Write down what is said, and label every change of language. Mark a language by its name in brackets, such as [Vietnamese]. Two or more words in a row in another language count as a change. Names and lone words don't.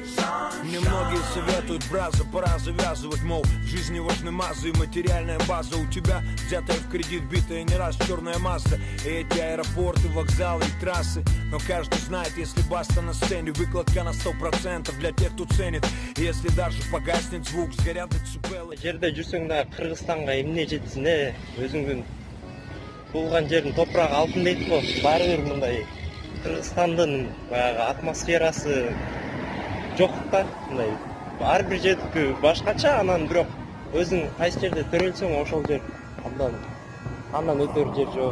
[Russian] Немногие советуют, браза, пора завязывать, мол, в жизни важны мазы и материальная база. У тебя взятая в кредит, битая не раз черная Мазда. И эти аэропорты, вокзалы и трассы. Но каждый знает, если баста на сцене, выкладка на 100% для тех, кто ценит. Если даже погаснет звук, сгорят децибелы. [Kyrgyz] Жерде жүрсөң да Кыргызстанга эмне жетсин, өзүңдүн туулган жердин топурагы алтын дейт го. Баары бир мындай Кыргызстандын баягы атмосферасы жок да, мындай ар бир жердики башкача, анан бирок өзүң кайсы жерде төрөлсөң ошол жер андан өтөр жер жок.